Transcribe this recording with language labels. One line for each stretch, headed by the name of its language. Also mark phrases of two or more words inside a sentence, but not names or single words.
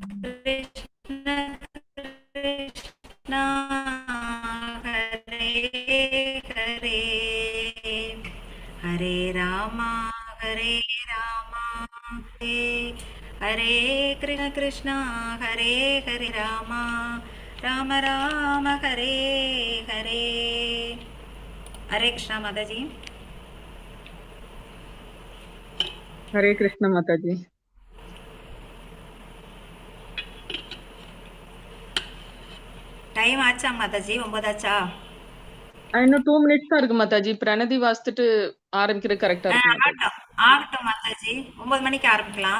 Sanskrit: कृष्ण हरे हरे हरे राम हरे हरे कृष्ण कृष्ण हरे हरे राम राम हरे हरे हरे कृष्णा
Hindi: माता जी हरे कृष्ण माताजी
Tamil: டைம் ஆச்சா மாதாஜி 9 ஆச்சா இன்னும் 2 மினிட்ஸ் தான் இருக்கு மாதாஜி பிரணதி வாசித்துட்டு ஆரம்பிக்கிறது கரெக்டா இருக்கும் மாதாஜி ஆகட்டும் மாதாஜி 9 மணிக்கு ஆரம்பிக்கலாம்